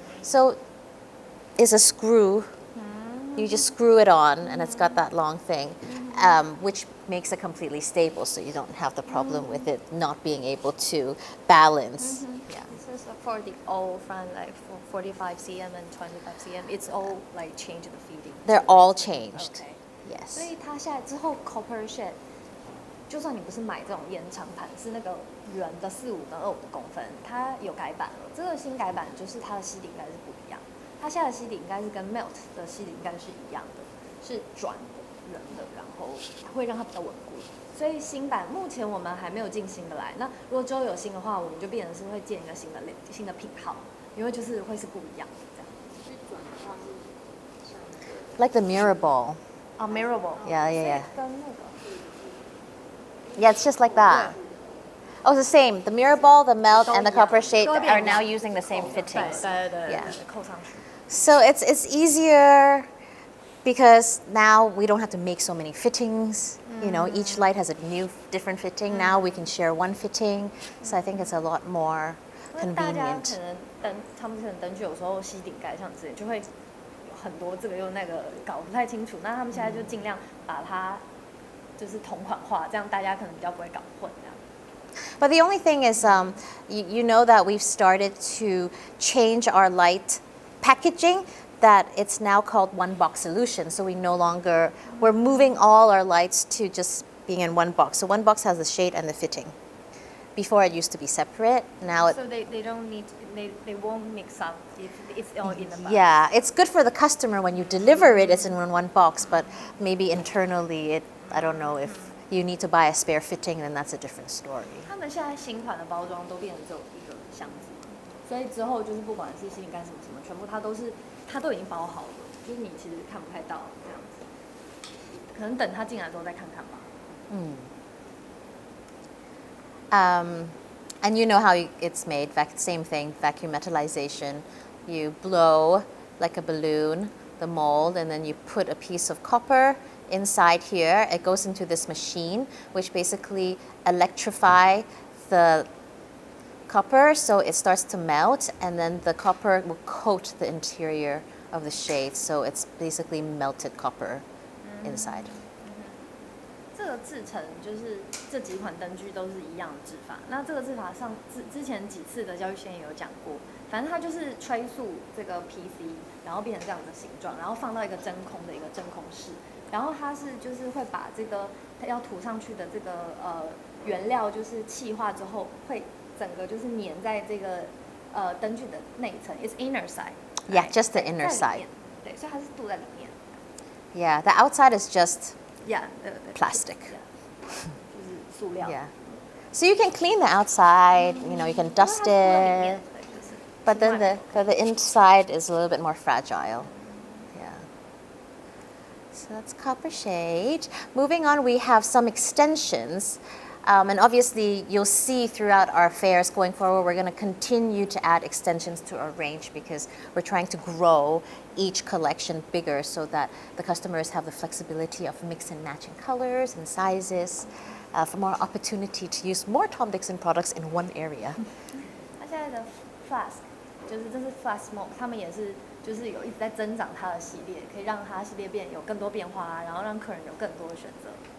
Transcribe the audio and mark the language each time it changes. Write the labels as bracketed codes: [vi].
[en] So it's a screw. You just screw it on, and it's got that long thing, which makes it completely stable, so you don't have the problem with it not being able to balance. Yeah. This is for the all from like 45 cm and 25 cm. It's all like change the feeding. They're all changed. Okay. Yes. [zh] 所以它现在之后 Copper Shade， 就算你不是买这种延长盘，是那个圆的45跟25的公分，它有改版了。这个新改版就是它的吸顶应该是不一样，它现在的吸顶应该是跟 Melt 的吸顶应该是一样的，是转的圆的，然后会让它比较稳固。所以新版目前我们还没有进新的来，那如果之后有新的话，我们就变成是会建一个新的品号，因为就是会是不一样的这样。 [en] Like the mirror ball. Mirror ball. Yeah. [zh] 跟那个。 [en] Yeah, it's just like that. Oh, it's the same. The mirror ball, the melt, and the copper shade are now using the same fittings. Yeah. So it's easier because now we don't have to make so many fittings. You know, each light has a new different fitting. Now we can share one fitting. So I think it's a lot more [zh] 因为大家 [en] convenient. [zh] 可能他们可能灯具有时候吸顶盖像之类，就会有很多这个又那个搞不太清楚。那他们现在就尽量把它就是同款化，这样大家可能比较不会搞混这样。 [en] But the only thing is, you know that we've started to change our light packaging, that it's now called one box solution. So we're moving all our lights to just being in one box. So one box has the shade and the fitting. Before it used to be separate. Now So they don't need they won't mix up if it's all in the box. Yeah, it's good for the customer when you deliver it, it's in one box, but maybe internally I don't know if you need to buy a spare fitting, then that's a different story. [zh] 他们现在新款的包装都变成只有一个箱子，所以之后就是不管是吸顶盖什么什么，全部它都已经包好了，就是你其实看不太到这样子，可能等它进来之后再看看吧。 [en] And you know how it's made, same thing, vacuum metallization. You blow like a balloon, the mold, and then you put a piece of copper inside here. It goes into this machine, which basically electrify the copper, so it starts to melt, and then the copper will coat the interior of the shade, so it's basically melted copper inside. [zh] 这个制成就是这几款灯具都是一样的制法。那这个制法之前几次的教育线也有讲过，反正它就是吹塑这个 PC， 然后变成这样的形状，然后放到一个真空的一个真空室，然后它就是会把这个要涂上去的这个原料就是气化之后，会整个就是粘在这个灯具的内层 ， [en] it's inner side. Yeah, just the inner [zh] 在里面，对，所以它是镀在里面。 [en] Yeah, the outside is just Yeah, plastic. [zh] 就是塑料。 [en] Yeah. So you can clean the outside, you know, you can dust it, but then the inside is a little bit more fragile. Yeah. So that's copper shade. Moving on, we have some extensions. And obviously, you'll see throughout our fairs going forward, we're going to continue to add extensions to our range because we're trying to grow each collection bigger so that the customers have the flexibility of mix and matching colors and sizes, for more opportunity to use more TomDixon products in one area. [zh] 它现在的 flask 就是这是 flask smoke， 他们也是就是有一直在增长它的系列，可以让它系列有更多变化，然后让客人有更多的选择。